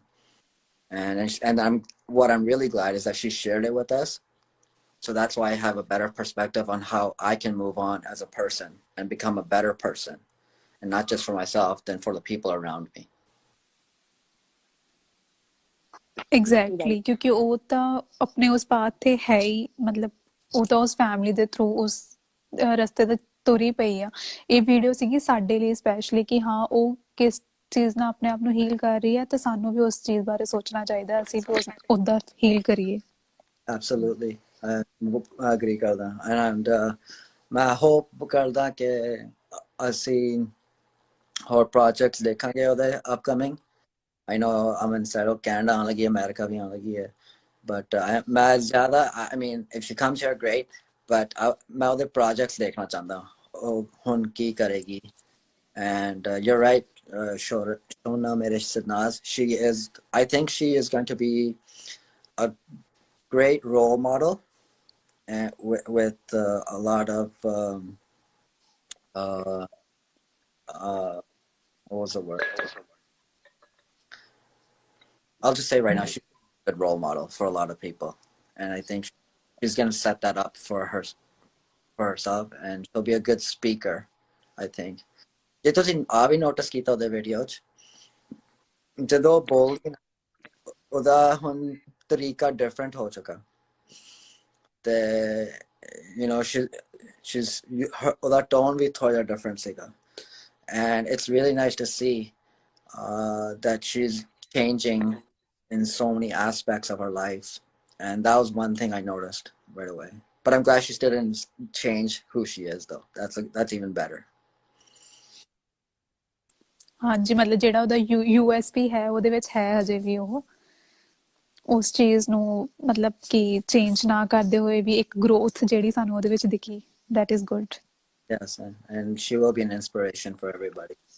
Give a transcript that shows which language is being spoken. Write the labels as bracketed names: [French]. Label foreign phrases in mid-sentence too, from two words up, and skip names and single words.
[English] And what I'm really glad is that she shared it with us. So that's why I have a better perspective on how I can move on as a person and become a better person, and not just for myself, then for the people around me. [Punjabi] ਐਗਜ਼ੈਕਟਲੀ ਕਿਉਂਕਿ ਉਹ ਤਾਂ ਆਪਣੇ ਉਸ ਪਾਥ ਤੇ ਹੈ ਹੀ ਮਤਲਬ ਉਹ ਤਾਂ ਉਸ ਫੈਮਿਲੀ ਦੇ ਥਰੂ ਉਸ ਰਸਤੇ ਤੇ ਤੁਰੀ ਪਈ ਆ ਇਹ ਵੀਡੀਓ ਸੀਗੀ ਸਾਡੇ ਲਈ ਸਪੈਸ਼ਲੀ ਕਿ ਹਾਂ ਉਹ ਕਿਸ ਚੀਜ਼ ਨਾਲ ਆਪਣੇ ਆਪ ਨੂੰ ਹੀਲ ਕਰ ਰਹੀ ਹੈ ਤੇ ਸਾਨੂੰ ਵੀ ਉਸ ਚੀਜ਼ ਬਾਰੇ ਸੋਚਣਾ ਚਾਹੀਦਾ ਅਸੀਂ ਵੀ ਉੱਦਾਂ ਹੀਲ ਕਰੀਏ [English] Absolutely. I agree [Punjabi] ਕਰਦਾ and ਮੈਂ hope ਕਰਦਾ ਕਿ ਅਸੀਂ ਹੋਰ projects ਦੇਖਾਂਗੇ ਉਹਦੇ upcoming. [English] I know Aman said Canada [Punjabi] ਆਉਣ ਲੱਗੀ America ਵੀ ਆਉਣ ਲੱਗੀ ਹੈ [English] but [Punjabi] ਮੈਂ ਜ਼ਿਆਦਾ [English] I mean if she comes here great but [Punjabi] ਮੈਂ ਉਹਦੇ projects ਦੇਖਣਾ ਚਾਹੁੰਦਾ ਉਹ ਹੁਣ ਕੀ ਕਰੇਗੀ [English] and you're right Shona Mirish Sidnaz I think she is going to be a great role model and with a lot of what was the word? I'll just say right now she's a good role model for a lot of people, and I think she's going to set that up for herself, and she'll be a good speaker. I think. [Punjabi] ਜੇ ਤੁਸੀਂ ਆ ਵੀ ਨੋਟਿਸ ਕੀਤਾ ਉਹਦੇ ਵੀਡੀਓ 'ਚ ਜਦੋਂ ਬੋਲਦੀ ਉਹਦਾ ਹੁਣ ਤਰੀਕਾ ਡਿਫਰੈਂਟ ਹੋ ਚੁੱਕਾ ਤੇ [English] you know [Punjabi] ਉਹਦਾ ਟੋਨ ਵੀ ਥੋੜਾ ਜਿਹਾ ਡਿਫਰੈਂਟ ਸੀਗਾ [English] and it's really nice to see that she's changing in so many aspects of her life and that was one thing I noticed right away but I'm glad she still didn't change who she is though that's even better [Punjabi] ਹਾਂਜੀ ਮਤਲਬ ਜਿਹੜਾ ਉਹਦਾ USP ਹੈ ਉਹਦੇ ਵਿੱਚ ਹੈ ਹਜੇ ਵੀ ਉਹ ਉਸ ਚੀਜ਼ ਨੂੰ ਮਤਲਬ ਕਿ ਚੇਂਜ ਨਾ ਕਰਦੇ ਹੋਏ ਵੀ ਇੱਕ ਗਰੋਥ ਜਿਹੜੀ ਸਾਨੂੰ ਉਹਦੇ ਵਿੱਚ ਦਿਖੀ [English] that is good yes and she will be an inspiration for everybody